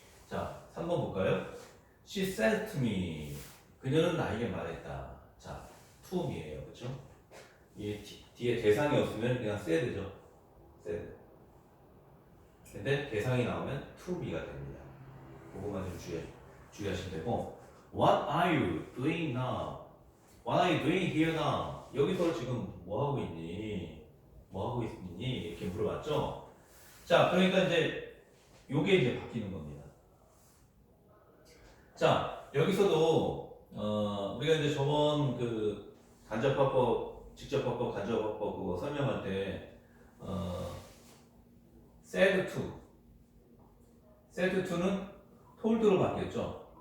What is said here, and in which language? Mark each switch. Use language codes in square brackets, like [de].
[ko] 자, 3번 볼까요? [en] She said to me. [ko] 그녀는 나에게 말했다. 자, [en] to me [ko] 예요. 그렇죠? 이 뒤에 대상이 없으면 그냥 said죠. said. 근데 대상이 나오면 [en] to be [ko] 가 됩니다. 그거만 좀 주의하시면 되고 [en] What are you doing now? What are you doing here now? [ko] 여기서 지금 뭐 하고 있니? 뭐 하고 있니? 이렇게 물어봤죠? 자, 그러니까 이제 요게 이제 바뀌는 겁니다. 자, 여기서도 우리가 이제 저번 그 간접화법, 직접화법, 간접화법 그거 설명할 때 [en] said to [ko] 는 told로 바뀌었죠.